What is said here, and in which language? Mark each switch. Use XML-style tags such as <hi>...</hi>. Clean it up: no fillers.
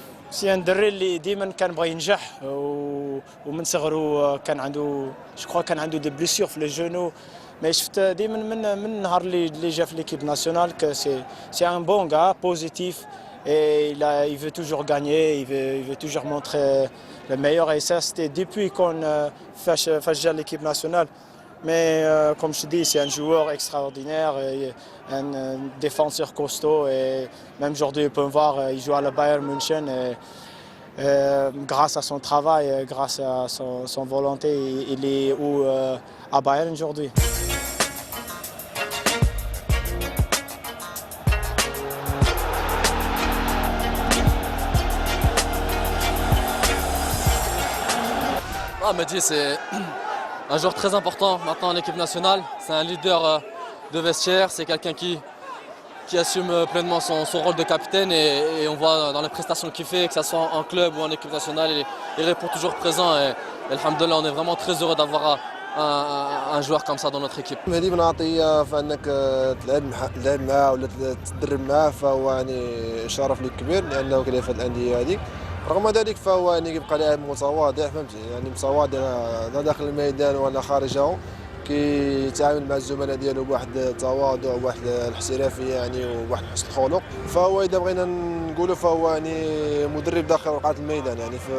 <ar>سي ان دري اللي ديما كان بغى ينجح ومن صغره كان عنده دي بليسيور في لي جونو،</ar> <fr>mais شفت ديما من النهار اللي جا في ليكيب ناسيونال que c'est un bon gars positif et il veut toujours gagner, il veut toujours montrer le meilleur, et ça c'était depuis qu'on</fr> <ar>فاش جا</ar> <fr>l'équipe nationale. Mais comme je dis, c'est un joueur extraordinaire, et un défenseur costaud, et même aujourd'hui on peut voir, il joue à la Bayern München, et grâce à son travail, grâce à son volonté, il est à Bayern aujourd'hui. Ah, Mehdi, c'est un joueur très important maintenant en équipe nationale. C'est un leader de vestiaire, c'est quelqu'un qui assume pleinement son rôle de capitaine et on voit dans les prestations qu'il fait, que ce soit en club ou en équipe nationale, il répond toujours présent et alhamdoulilah, on est vraiment très heureux d'avoir un joueur comme ça dans notre équipe.</fr> <ar>مهدي بن عطية فانك تلعب معاه ولا تدرب معاه فهو يعني شرف لك كبير لانه كيلعب في الانديه هذيك رغم ذلك فهو يعني كيبقى لاعب متواضع فهمتي يعني متواضع لا داخل الميدان ولا خارجه كيتعامل مع الزملاء ديالو بواحد التواضع وواحد الاحترافيه يعني وواحد حسن الخلق فهو اذا بغينا نقولوا فهو يعني مدرب داخل رقعه الميدان يعني</ar>